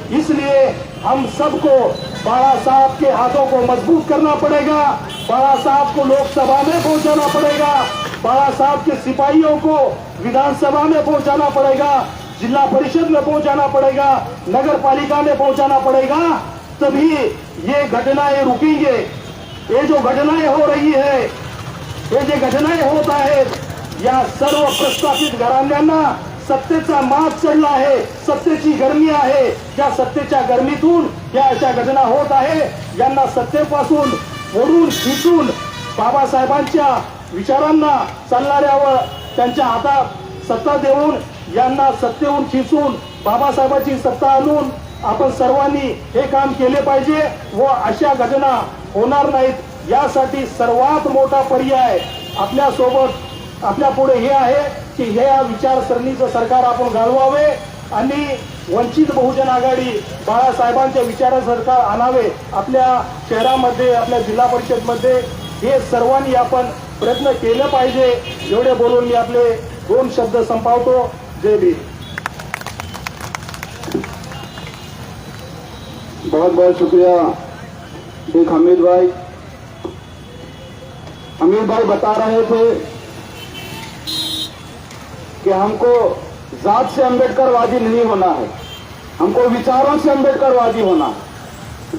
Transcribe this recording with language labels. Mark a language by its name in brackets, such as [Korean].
[Hindi] इसलिए हम सबको बाबा साहब के हाथों को मजबूत करना पड़ेगा. बाबा साहब को लोकसभा में पहुंचाना पड़ेगा. बाबा साहब के सिपाहियों को विधानसभा में पहुंचाना पड़ेगा, जिला परिषद में पहुंचाना पड़ेगा, नगर पालिका में पहुंचाना पड़ेगा. तभी ये घटनाएं रुकेंगे. ये जो घटनाएं हो रही है, ये जो घटनाएं होता है, [Marathi] या सर्व प्रस्थापित घराण्यांना सत्तेचा माग चढला आहे, सत्तेची गरमी आहे. या सत्तेच्या गरमीतून या अशा घटना होत आहे. यांना सत्तेपासून ओढून खिचून बाबासाहेबांच्या विचारांना चालणाऱ्यावर त्यांच्या हातात सत्ता देऊन यांना सत्तेहून खिचून बाबासाहेबांची सत्ता आणून आपण सर्वांनी हे काम केले पाहिजे व अशा घटना होणार नाहीत यासाठी सर्वात मोठा पर्याय आपल्या सोबत आपल्या पुढे हे आहे की हे या विचारसरणीचं सरकार आपण घालवावे आणि वंचित बहुजन आघाडी बाळासाहेबांच्या विचाराचं सरकार आणावे आपल्या शहरामध्ये आपल्या जिल्हा परिषदमध्ये हे सर्वांनी आपण प्रयत्न केले पाहिजे। एवढे बोलून मी आपले 2 शब्द संपवतो। जय भीम। [Hindi] बहुत बहुत शुक्रिया शेख हमीद भाई। हमीद भाई बता रहे थे कि हमको जात से अम्बेडकरवादी नहीं होना है, हमको विचारों से अम्बेडकरवादी होना है।